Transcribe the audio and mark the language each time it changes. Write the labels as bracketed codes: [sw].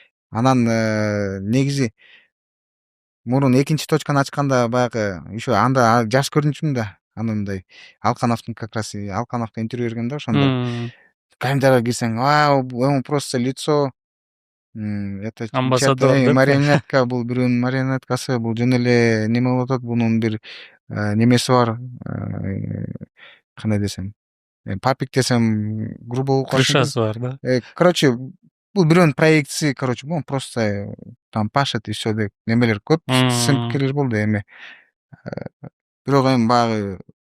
[ky] Анан негизи мурун экинчи точканы ачканда баягы еще анда жаш көрүнчүмүн да. Аны мындай Алкановдун как раз Алкановго интервью берген да ошондо. Комментарийге кирсең, [ru] он просто лицо, это амбассадор, [ky] марионетка, бул бирөөнүн марионеткасы, бул жөн эле неме болуп атат, бунун бир немеси бар, кандай десем, папик десем грубо болуп калышы. Крышасы бар да. Короче, бул бирөөнүн проектиси, короче, [ru] он просто там пашет и все [ky] деп немелер көп сцен пикирлер болду эми. Бирок эми баягы